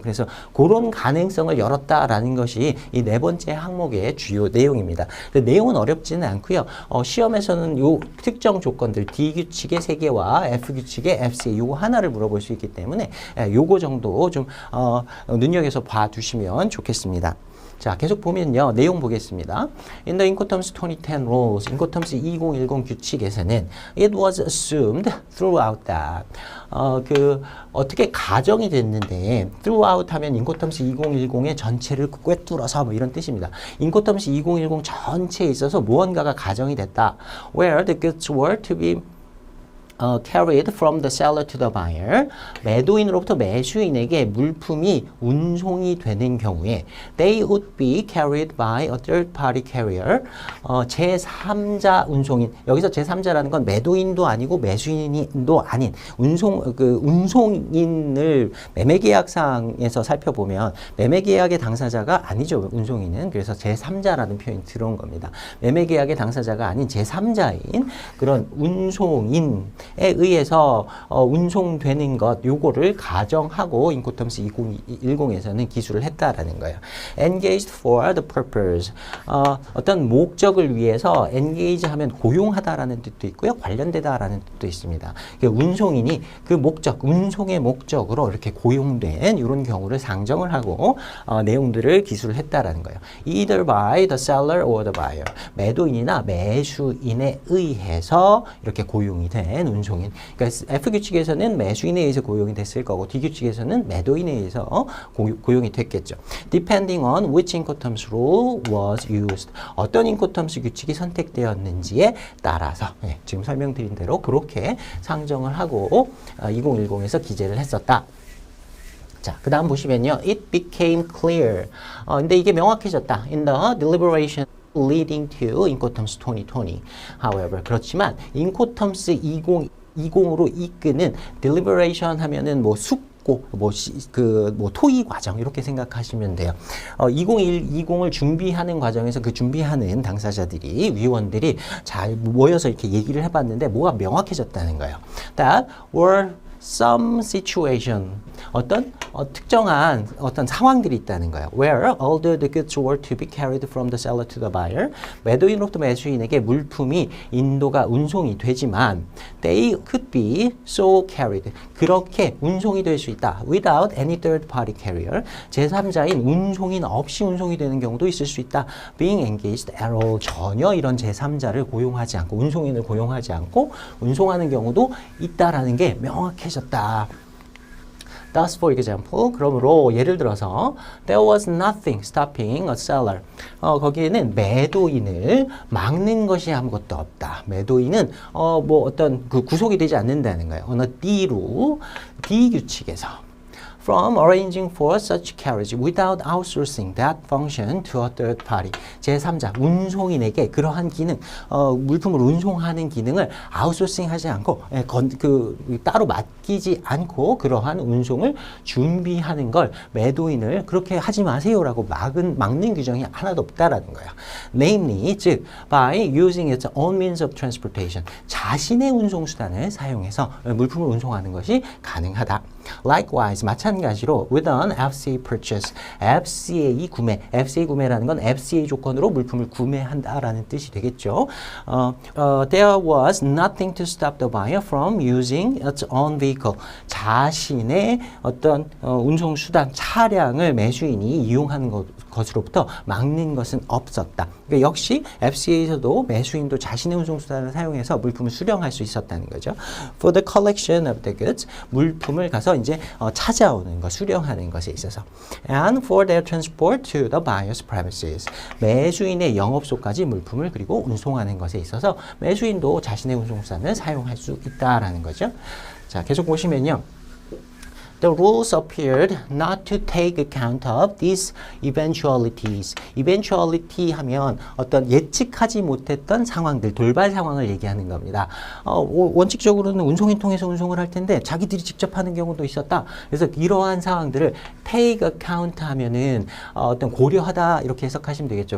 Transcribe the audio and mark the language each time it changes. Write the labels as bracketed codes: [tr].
[ko] 그래서 그런 가능성을 열었다라는 것이 이 네 번째 항목의 주요 내용입니다. 내용은 어렵지는 않고요. 시험에서는 요 특정 조건들 D 규칙의 3개와 F 규칙의 FCA 요거 하나를 물어볼 수 있기 때문에 요거 정도 좀 눈여겨서 봐두시면 좋겠습니다. 자, 계속 보면요. 내용 보겠습니다. [en] In the Incoterms 2010 rules, [ko] 인코텀스 2010 규칙에서는 [en] it was assumed throughout that. [ko] 어떻게 가정이 됐는데, throughout 하면 인코텀스 2010의 전체를 꿰뚫어서 뭐 이런 뜻입니다. 인코텀스 2010 전체에 있어서 무언가가 가정이 됐다. [en] Where the goods were to be carried from the seller to the buyer. [ko] 매도인으로부터 매수인에게 물품이 운송이 되는 경우에 [en] they would be carried by a third party carrier. [ko] 제3자 운송인. 여기서 제3자라는 건 매도인도 아니고 매수인도 아닌 운송인을 매매계약상에서 살펴보면 매매계약의 당사자가 아니죠. 운송인은. 그래서 제3자라는 표현이 들어온 겁니다. 매매계약의 당사자가 아닌 제3자인 그런 운송인 에 의해서 운송되는 것, 요거를 가정하고 인코텀스 2010에서는 기술을 했다라는 거예요. [en] Engaged for the purpose. [ko] 어떤 목적을 위해서 engage 하면 고용하다라는 뜻도 있고요. 관련되다라는 뜻도 있습니다. 운송인이 그 목적, 운송의 목적으로 이렇게 고용된 이런 경우를 상정을 하고 내용들을 기술을 했다라는 거예요. [en] Either by the seller or the buyer. [ko] 매도인이나 매수인에 의해서 이렇게 고용이 된 운송인. 그러니까 F 규칙에서는 매수인에 의해서 고용이 됐을 거고 D 규칙에서는 매도인에 의해서 고용이 됐겠죠. [en] Depending on which Incoterms rule was used. [ko] 어떤 인코텀스 규칙이 선택되었는지에 따라서 지금 설명드린 대로 그렇게 상정을 하고 2010에서 기재를 했었다. 자, 그 다음 보시면요. [en] It became clear. [ko] 근데 이게 명확해졌다. [en] In the deliberation leading to Incoterms 2020. [ko] However, 그렇지만 인코텀스 2020으로 이끄는 deliberation 하면은 뭐 숙고, 토의 과정 이렇게 생각하시면 돼요. 2020을 준비하는 과정에서 그 준비하는 당사자들이 위원들이 잘 모여서 이렇게 얘기를 해봤는데 뭐가 명확해졌다는 거예요. [en] That were some situation. [ko] 특정한 어떤 상황들이 있다는 거예요. [en] Where although the goods were to be carried from the seller to the buyer. [ko] 매도인으로부터 매수인에게 물품이 인도가 운송이 되지만 [en] they could be so carried. [ko] 그렇게 운송이 될 수 있다. [en] Without any third party carrier. [ko] 제3자인 운송인 없이 운송이 되는 경우도 있을 수 있다. [en] Being engaged at all. [ko] 전혀 이런 제3자를 고용하지 않고 운송인을 고용하지 않고 운송하는 경우도 있다라는 게 명확해졌다. [en] Thus, for example, [ko] 그러므로 예를 들어서 [en] there was nothing stopping a seller. [ko] 거기에는 매도인을 막는 것이 아무것도 없다. 매도인은 어떤 구속이 되지 않는다는 거예요. 어느 D로 D 규칙에서 [en] from arranging for such carriage without outsourcing that function to a third party. [ko] 제3자, 운송인에게 그러한 기능, 물품을 운송하는 기능을 아웃소싱하지 않고, 따로 맡기지 않고 그러한 운송을 준비하는 걸 매도인을 그렇게 하지 마세요라고 막는 규정이 하나도 없다라는 거예요. [en] Namely, [ko] 즉, [en] by using its own means of transportation. [ko] 자신의 운송수단을 사용해서 물품을 운송하는 것이 가능하다. Likewise, 마찬가지로 [en] with an FCA purchase, [ko] FCA 구매, FCA 구매라는 건 FCA 조건으로 물품을 구매한다라는 뜻이 되겠죠. [en] There was nothing to stop the buyer from using its own vehicle. [ko] 자신의 어떤 운송수단, 차량을 매수인이 이용하는 것으로부터 막는 것은 없었다. 그러니까 역시 FCA에서도 매수인도 자신의 운송수단을 사용해서 물품을 수령할 수 있었다는 거죠. [en] For the collection of the goods, [ko] 물품을 가서 이제 찾아오는 것, 수령하는 것에 있어서. [en] And for their transport to the buyer's premises. [ko] 매수인의 영업소까지 물품을 그리고 운송하는 것에 있어서 매수인도 자신의 운송수단을 사용할 수 있다라는 거죠. 자, 계속 보시면요. [en] The rules appeared not to take account of these eventualities. [ko] eventuality 하면 어떤 예측하지 못했던 상황들, 돌발 상황을 얘기하는 겁니다. 원칙적으로는 운송인 통해서 운송을 할 텐데 자기들이 직접 하는 경우도 있었다. 그래서 이러한 상황들을 take account 하면은 어떤 고려하다 이렇게 해석하시면 되겠죠.